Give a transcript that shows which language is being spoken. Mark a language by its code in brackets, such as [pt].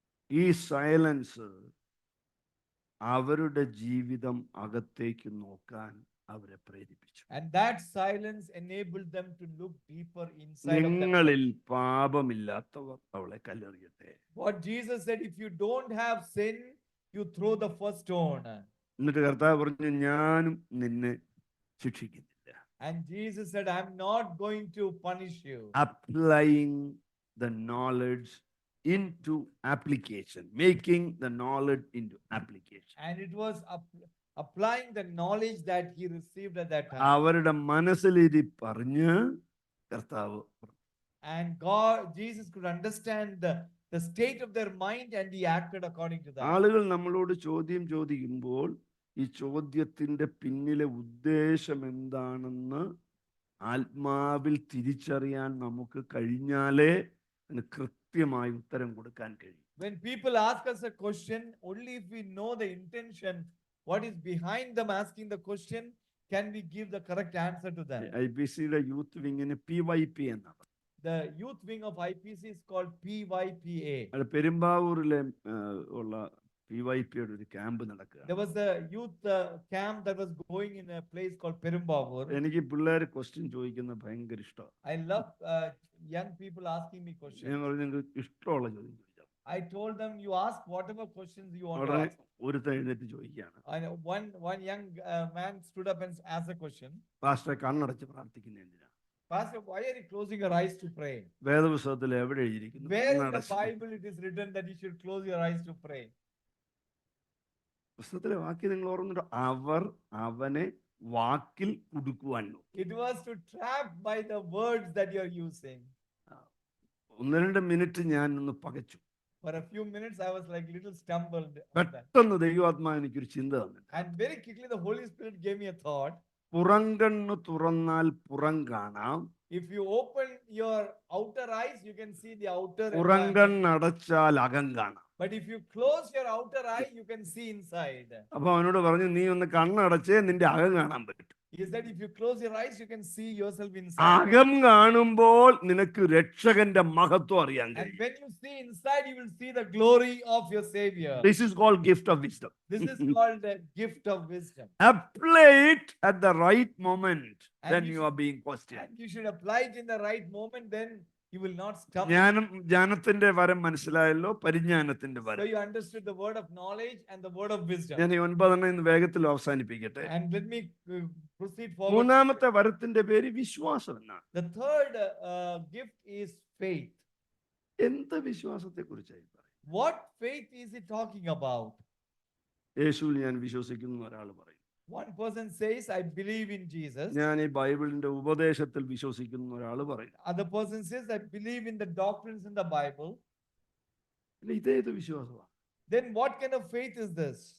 [ml] ഈ സൈലൻസ് അവരുടെ ജീവിതം അകത്തേക്ക് നോക്കാൻ അവരെ പ്രേരിപ്പിച്ചു. [en] And that silence enabled them to look deeper inside of themselves. [ml] നിങ്ങളിൽ പാപമില്ലാത്തവർ അവളെ കല്ലെറിയട്ടെ. [en] What Jesus said, if you don't have sin, you throw the first stone. [ml] എന്നിട്ട് കർത്താവ് പറഞ്ഞു, ഞാനും നിന്നെ ശിക്ഷിക്കുന്നില്ല. [en] And Jesus said, I'm not going to punish you. Applying the knowledge into application, making the knowledge into application. And it was applying the knowledge that he received at that time. [ml] അവരുടെ മനസ്സിലിരി പറഞ്ഞ് കർത്താവ്. [en] And Jesus could understand the state of their mind and he acted according to that. [ml] ആളുകൾ നമ്മളോട് ചോദ്യം ചോദിക്കുമ്പോൾ ഈ ചോദ്യത്തിന്റെ പിന്നിലെ ഉദ്ദേശം എന്താണെന്ന് ആത്മാവിൽ തിരിച്ചറിയാൻ നമുക്ക് കഴിഞ്ഞാലേ അതിന് കൃത്യമായി ഉത്തരം കൊടുക്കാൻ കഴിയും. [en] When people ask us a question, only if we know the intention, what is behind them asking the question, can we give the correct answer to them. [ml] IPCയുടെ youth വിങ്ങിന് PYP എന്നാണ്. [en] The youth wing of IPC is called PYPA. [ml] അത് പെരുമ്പാവൂരിലെ ഉള്ള PYPയുടെ ഒരു camp നടക്കുക. [en] There was a youth camp that was going in a place called Perumbavoor. [ml] എനിക്ക് പിള്ളേർ question ചോദിക്കുന്നത് ഭയങ്കര ഇഷ്ടമാണ്. [en] I love young people asking me questions. [ml] ഞാൻ പറഞ്ഞു നിങ്ങൾക്ക് ഇഷ്ടമുള്ള ചോദ്യം ചോദിക്കാം. [en] I told them, you ask whatever questions you want to [ml] ഉടനെ [en] ask. [ml] ഒരുത്തൻ എഴുന്നേറ്റ് ചോദിക്കുകയാണ്, [en] And one young man stood up and asked a question. [ml] പാസ്റ്ററെ കണ്ണടച്ച് പ്രാർത്ഥിക്കുന്ന എന്തിനാ? [en] Pastor, why are you closing your eyes to pray? [ml] വേദപുസ്തകത്തിൽ എവിടെ എഴുതിയിരിക്കുന്നു? [en] Where in the Bible it is written that you should close your eyes to pray? [ml] പുസ്തകത്തിലെ വാക്യം നിങ്ങൾ ഓർമ്മയുണ്ടോ? അവർ അവനെ വാക്കിൽ കുടുക്കുവാൻ നോക്കി. [en] It was to trap by the words that you are using. [ml] 1-2 minute ഞാൻ ഒന്ന് പകച്ചു. [en] For a few minutes, I was like little stumbled on that. [ml] പെട്ടെന്ന് ദൈവാത്മാ എനിക്കൊരു ചിന്ത തന്നിട്ട്. [en] And very quickly, the Holy Spirit gave me a thought. [ml] പുറംകണ്ണ് തുറന്നാൽ പുറം കാണാം. [en] If you open your outer eyes, you can see the outer. [ml] പുറംകണ്ണടച്ചാൽ അകം കാണാം. [en] But if you close your outer eye, you can see inside. [ml] അപ്പൊ അവനോട് പറഞ്ഞു, നീ ഒന്ന് കണ്ണടച്ചേ നിന്റെ അകം കാണാൻ പറ്റും. [en] He said, if you close your eyes, you can see yourself inside. [ml] അകം കാണുമ്പോൾ നിനക്ക് രക്ഷകന്റെ മഹത്വം അറിയാൻ [en] And [ml] കഴിയും. [en] when you see inside, you will see the glory of your Savior. This is called gift of wisdom. This is called the gift of wisdom. Apply it at the right moment. And Then you you are being questioned. And you should apply it in the right moment, then you will not stumble. [ml] ജ്ഞാനത്തിന്റെ വരം മനസ്സിലായല്ലോ, പരിജ്ഞാനത്തിന്റെ [en] So [ml] വരം. [en] you understood the word of knowledge and the word of wisdom. [ml] ഞാൻ ഈ 9 ഇന്ന് വേഗത്തിൽ അവസാനിപ്പിക്കട്ടെ. [en] And let me proceed forward. [ml] മൂന്നാമത്തെ വരത്തിന്റെ പേര് വിശ്വാസം എന്നാണ്. [en] The third gift is faith. [ml] എന്ത് വിശ്വാസത്തെ കുറിച്ചായി പറയും? [en] What faith is he talking about? [ml] യേശുവിൽ ഞാൻ വിശ്വസിക്കുന്നു ഒരാൾ പറയും. [en] One person says, I believe in Jesus. [ml] ഞാൻ ഈ ബൈബിളിന്റെ ഉപദേശത്തിൽ വിശ്വസിക്കുന്നു ഒരാൾ പറയും. [en] Other person says, I believe in the doctrines in the Bible. [ml] ഇതേത് വിശ്വാസമാണ്? [en] Then what kind of faith is this?